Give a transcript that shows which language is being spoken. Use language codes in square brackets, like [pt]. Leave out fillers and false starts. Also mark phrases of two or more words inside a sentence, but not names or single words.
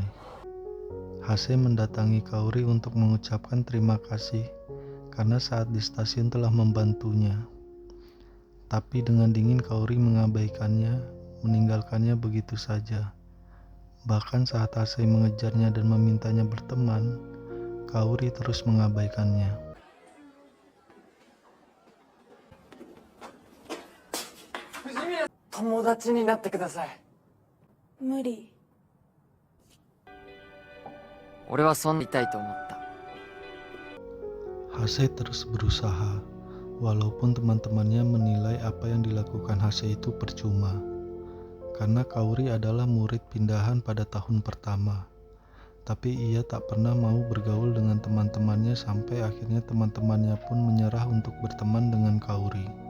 [id] Hase mendatangi Kaori untuk mengucapkan terima kasih karena saat di stasiun telah membantunya. Tapi dengan dingin Kaori mengabaikannya, meninggalkannya begitu saja. Bahkan saat Hase mengejarnya dan memintanya berteman, Kaori terus mengabaikannya. [ja] 友達になってください. 無理。俺はそんなにいたいと思った。 [id] Hase terus berusaha, walaupun teman-temannya menilai apa yang dilakukan Hase itu percuma. Karena Kaori adalah murid pindahan pada tahun pertama. Tapi ia tak pernah mau bergaul dengan teman-temannya sampai akhirnya teman-temannya pun menyerah untuk berteman dengan Kaori.